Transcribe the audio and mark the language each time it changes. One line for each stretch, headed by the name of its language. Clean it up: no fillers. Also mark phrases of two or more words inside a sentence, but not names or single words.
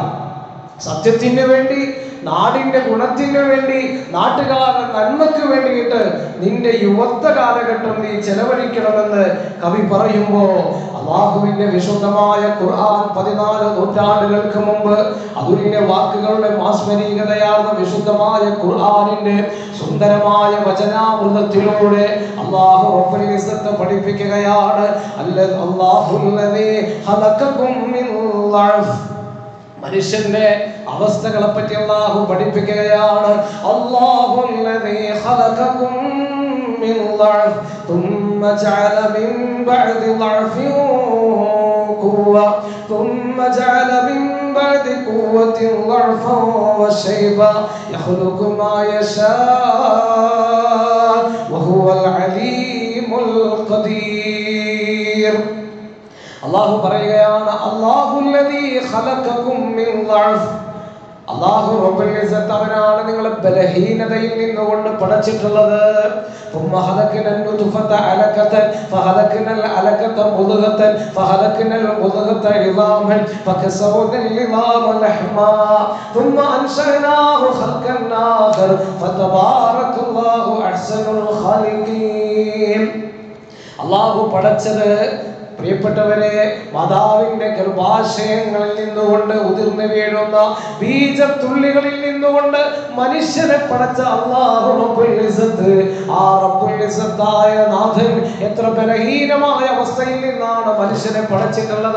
Malayalam: സത്യത്തിന് വേണ്ടി, നാടിന്റെ ഗുണത്തിന് വേണ്ടി, നാട്ടുകാരുടെ നന്മയ്ക്ക് വേണ്ടിയിട്ട് നിന്റെ യുവത്വ കാലഘട്ടം നീ ചെലവഴിക്കണമെന്ന് കവി പറയുമ്പോ, അല്ലാഹുവിന്റെ വിശുദ്ധമായ ഖുർആൻ 14 നൂറ്റാണ്ടുകൾക്ക് മുമ്പ് അതുലിന്റെ വാക്കുകളുടെ മാസ്മരീകതയാർന്ന വിശുദ്ധമായ ഖുർആനിന്റെ സുന്ദരമായ വചനാമൃതത്തിലൂടെ അല്ലാഹു
Arabic: رب العزة
Malayalam: പഠിപ്പിക്കുകയാണ്,
Arabic: الله الذي خلقكم من ضعف.
Malayalam: മനുഷ്യന്റെ അവസ്ഥകളെ പറ്റി അല്ലാഹു പഠിപ്പിക്കുകയാണ്.
Arabic: الله الذي خلقكم من ضعف ثم جعل من بعد ضعف قوة ثم جعل من بعد قوة ضعفا وشيبا يخلق ما يشاء وهو العليم القدير.
Malayalam: അല്ലാഹു പറയുകയാണ്,
Arabic: الله الذي خلقكم من ضعف.
Malayalam: അല്ലാഹു
Arabic: رب العزة
Malayalam: അവനാണ് നിങ്ങളെ ബലഹീനതയിൽ നിന്നുകൊണ്ട് പടച്ചിട്ടുള്ളത്.
Arabic: ثم خلقنا النطفة علقة فخلقنا العلقة مضغة فخلقنا المضغة عظاما فكسونا العظام لحما ثم أنشأناه خلقا آخر فتبارك الله أحسن الخالقين.
Malayalam: അല്ലാഹു പടച്ചത് പ്രിയപ്പെട്ടവരെ, മാതാവിന്റെ ഗർഭാശയങ്ങളിൽ നിന്നുകൊണ്ട് ഉതിർന്നു വീഴുന്ന ബീജത്തുള്ളികളിൽ നിന്നുകൊണ്ട് മനുഷ്യനെ പടച്ച അല്ലാഹു
Arabic: رب العزة,
Malayalam: ആ
Arabic: رب العزة
Malayalam: നാഥൻ എത്ര ബലഹീനമായ അവസ്ഥയിൽ നിന്നാണ് മനുഷ്യനെ പടച്ചിട്ടുള്ളത്.